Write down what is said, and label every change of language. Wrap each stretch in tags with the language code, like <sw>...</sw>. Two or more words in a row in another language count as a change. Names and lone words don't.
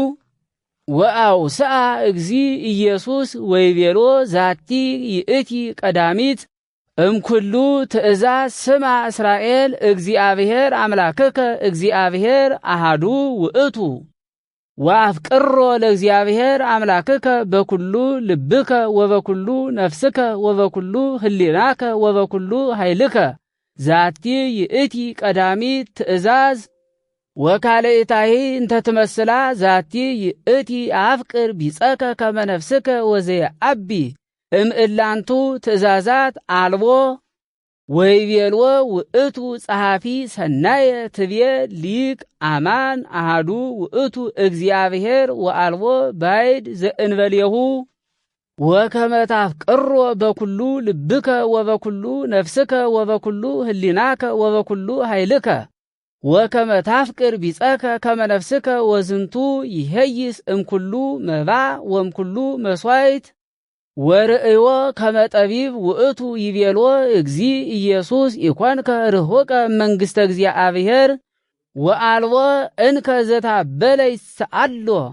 <gez>ወአውስአ እግዚ ኢየሱስ ወይቤሎ ዛቲ ይእቲ ቀዳሚት እምኩሉ ትእዛዝ ስማ እስራኤል እግዚአብሔር አምላክከ እግዚአብሔር አሃዱ ውእቱ ወአፍቅሮ ለእግዚአብሔር አምላክከ በኩሉ ልብከ ወበኩሉ ነፍስከ ወበኩሉ ህሊናከ ወበኩሉ ኃይልከ ዛቲ ይእቲ ቀዳሚት ትእዛዝ ወካልእታሂ እንተ ትመስላ ዛቲ ይእቲ አፍቅር ቢጸከ ከመ ነፍስከ ወዘየአቢ እምእላንቱ ትእዛዛት አልቦ ወይቤልዎ ውእቱ ጸሐፊ ሰናየ ትቤ ሊቅ አማን አሃዱ ውእቱ እግዚአብሔር ወአልቦ ባይድ ዘእንበሌሁ ወከመ ታፍቅሮ በኩሉ ልብከ ወበኩሉ ነፍስከ ወበኩሉ ህሊናከ ወበኩሉ ኃይልከ ወከመ ታፍቅር ቢጸከ ከመ ነፍስከ ወዝንቱ ይሄይስ እምኩሉ መባ ወምኩሉ መስዋዕት ወርእዮ ከመ ጠቢብ ውእቱ ይቤሎ እግዚ ኢየሱስ ኢኮንከ ርሑቀ መንግሥተ እግዚአብሔር ወአልቦ እንከ ዘታበለ ይስአሎ</gez>